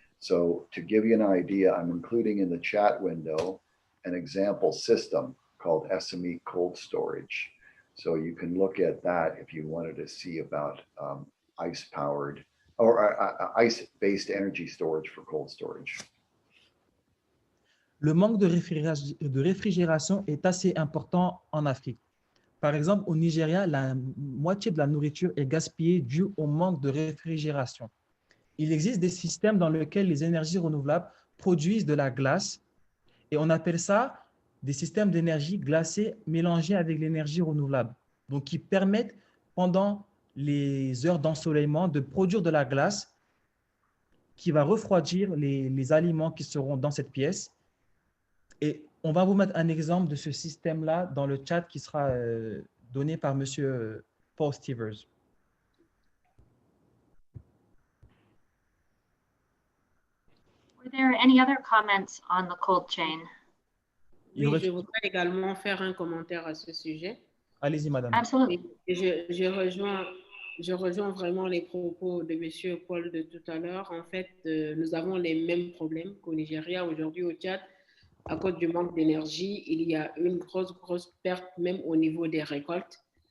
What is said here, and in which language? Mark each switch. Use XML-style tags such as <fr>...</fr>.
<en>So to give you an idea, I'm including in the chat window an example system called SME cold storage. So you can look at that if you wanted to see about ice-powered or ice-based energy storage for cold storage.</en> <fr>Le manque de réfrigération est assez important en Afrique. Par exemple, au Nigeria, la moitié de la nourriture est gaspillée due au manque de réfrigération. Il existe des systèmes dans lesquels les énergies renouvelables produisent de la glace et on appelle ça des systèmes d'énergie glacée mélangés avec l'énergie renouvelable. Donc, qui permettent pendant les heures d'ensoleillement de produire de la glace qui va refroidir les aliments qui seront dans cette pièce. Et on va vous mettre un exemple de ce système-là dans le chat qui sera donné par Monsieur Paul Stevers.</fr> <en>Were there any other comments on the cold chain?</en> <fr>Oui, je voudrais également faire un commentaire à ce sujet. Allez-y, madame.</fr> <en>Absolutely.</en> <fr>Je rejoins vraiment les propos de M. Paul de tout à l'heure. En fait, nous avons les mêmes problèmes qu'au Nigeria. Aujourd'hui, au Tchad, à cause du manque d'énergie, il y a une grosse perte même au niveau des récoltes.</fr>